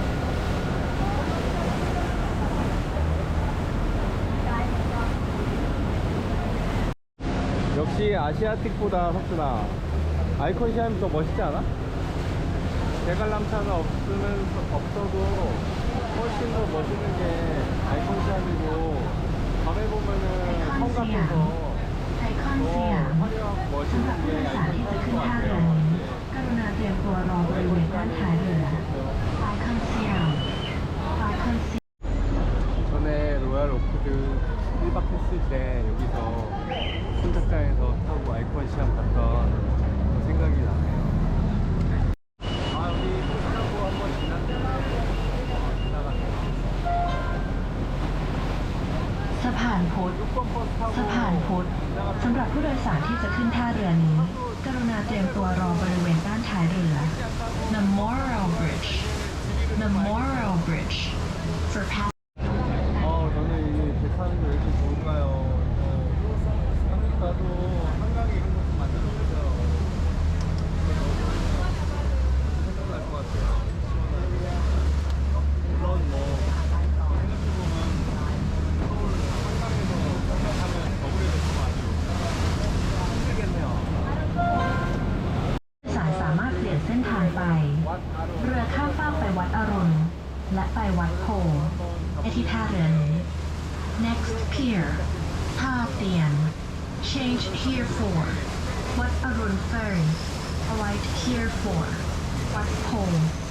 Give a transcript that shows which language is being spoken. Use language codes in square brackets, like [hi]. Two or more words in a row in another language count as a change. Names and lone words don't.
[ko] 역시 아시아틱보다 석준아 아이콘 시암이 더 멋있지 않아? 대관람차가 없어도 훨씬 더 멋있는 게 아이콘 시암이고 밤에 보면은 성 같아서 더 화려하고 멋있는 게 아이콘 시암인 것 같아요. [th] กรุณาเตรียมตัวรอบริเวณด้านท้ายเรือไอคอนสยามไอคอนสยาม [ko] 전에 로얄 오크드 1박 했을 때 여기서 선착장에서 타고 아이콘 시암 갔던 그 생각이 나네요. 아, 여기 타고 한번 지났는데 지나갔네요. [th] สะพานพุทธ [ko] 6번 버스 타고 [th] สะพานพุทธสำหรับผู้โดยสารที่จะขึ้นท่าเรือนี้ กรุณาเตรียมตัวรอบริเวณด้านท้ายเรือ [en] Memorial Bridge Memorial Bridge for passengers [ko] 저는 이 배 타는 게 왜 이렇게 좋은가요? 한국 가도 한강에 이런 것좀 만들어주세요. 생각날 것 같아요. 물론 뭐 생각해보면 서울 한강에서 생각하면 겨울에도 좀 아주 힘들겠네요. [th] สารสามารถเปลี่ยนเส้นทางไป เรือข้ามฟากไปวัดอรุณและไปวัดโพธิ์ Pier ท่าเตียน [en] Change here for [th] วัดอรุณ [en] Ferry Alight here for [th] วัดโพธิ์